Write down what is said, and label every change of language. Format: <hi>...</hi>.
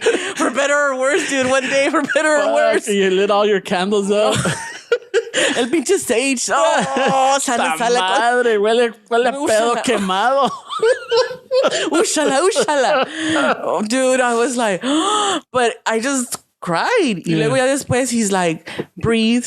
<en>For better or worse, dude. One day, for better or worse. You lit all your candles up.</en> <es>El pinche sage. Oh, madre, huele pedo quemado. Úshala.</es> <en>Oh, dude, I was like, but I just cried.</en> <es>Y luego ya después,</es> <en>he's like, breathe.</en>